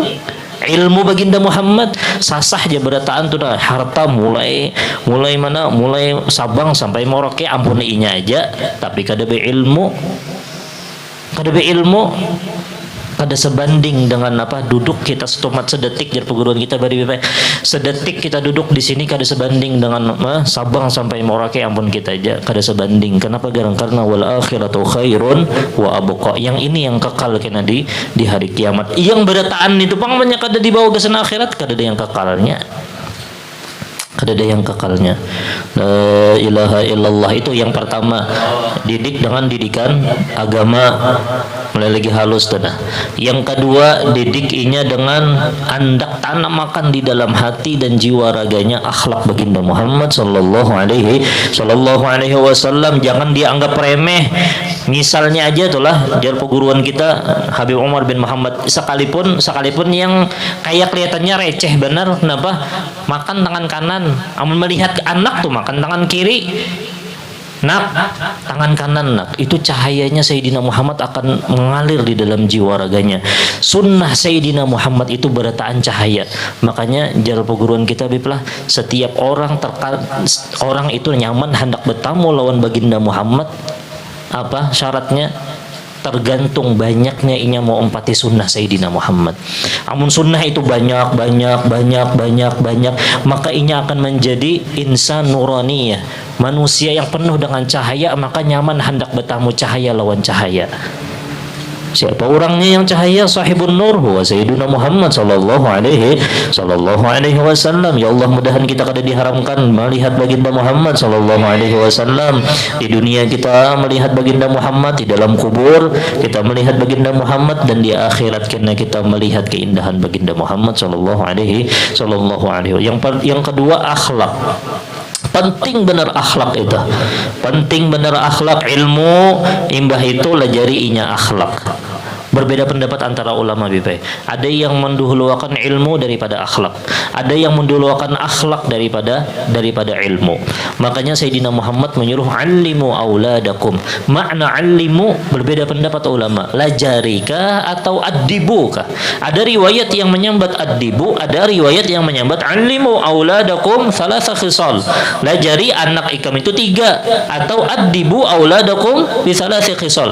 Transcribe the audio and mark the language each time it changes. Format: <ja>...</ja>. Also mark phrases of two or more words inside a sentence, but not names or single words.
<bjn>Ilmu baginda Muhammad sasah aja berataan tuh dah, harta mulai Sabang sampai Merauke ampun inya aja, tapi kada berilmu kada sebanding dengan apa duduk kita setumat sedetik dari perguruan kita bari sedetik kita duduk di sini kada sebanding dengan Sabang sampai Merauke ampun kita aja kada sebanding.</bjn> <id>Kenapa?</id> <bjn>Karena</bjn> <ar>والآخرة خير وأبقى.</ar> <bjn>Yang ini yang kekal kena di hari kiamat. Yang berataan itu pangmanya kada dibawa ke sana akhirat, kada ada yang kekalnya. Kada ada yang kekalnya.</bjn> <ar>لا إله إلا الله</ar> <id>itu yang pertama, didik dengan didikan agama.</id> <bjn>Mulai lagi halus tanah. Yang kedua, didikinya dengan andak tanamakan di dalam hati dan jiwa raganya akhlak baginda Muhammad</bjn> <ar>صلى الله عليه وسلم.</ar> <id>Jangan dianggap remeh.</id> <bjn>Misalnya aja itulah jar perguruan kita Habib Umar bin Muhammad, sekalipun yang kayak kelihatannya receh benar, kenapa? Makan tangan kanan, amun melihat anak tuh makan tangan kiri.</bjn> <id>Nak, tangan kanan nak, itu cahayanya Sayyidina Muhammad akan mengalir di dalam jiwa raganya.</id> <bjn>Sunnah Sayyidina Muhammad itu berataan cahaya. Makanya jalur perguruan kita biplah, setiap orang itu nyaman hendak bertamu lawan baginda Muhammad.</bjn> <id>Apa syaratnya?</id> <bjn>tergantung banyaknya inya mau empati sunnah Sayyidina Muhammad. Amun sunnah itu banyak, maka inya akan menjadi insan nuraniyah, manusia yang penuh dengan cahaya, maka nyaman hendak bertamu cahaya lawan cahaya.</bjn> <id>Siapa orangnya yang cahaya?</id> <ar>صاحب النور, هو سيدنا محمد صلى الله عليه وسلم.</ar> <bjn>Ya Allah, mudahan kita kada diharamkan melihat baginda Muhammad</bjn> <ar>صلى الله عليه وسلم.</ar> <id>Di dunia kita melihat baginda Muhammad, di dalam kubur kita melihat baginda Muhammad, dan di akhirat kita melihat keindahan baginda Muhammad</id> <ar>صلى الله عليه.</ar> <id>Yang kedua, akhlak. Penting benar akhlak itu. Penting benar akhlak.</id> <bjn>Ilmu imbah itu lajari inya akhlak. Berbeda pendapat antara ulama bipai. Ada yang mendahulukan ilmu daripada akhlak.</bjn> <id>Ada yang mendahulukan akhlak daripada ilmu. Makanya Sayyidina Muhammad menyuruh</id> <ar>علموا أولادكم.</ar> <bjn>Makna allimu berbeda pendapat ulama. Lajarikah atau addibukah? Ada riwayat yang menyambat addibu, ada riwayat yang menyambat</bjn> <ar>علموا أولادكم ثلاث خصال.</ar> <bjn>Lajari anak ikam itu 3, atau</bjn> <ar>أدبوا أولادكم بثلاث خصال.</ar>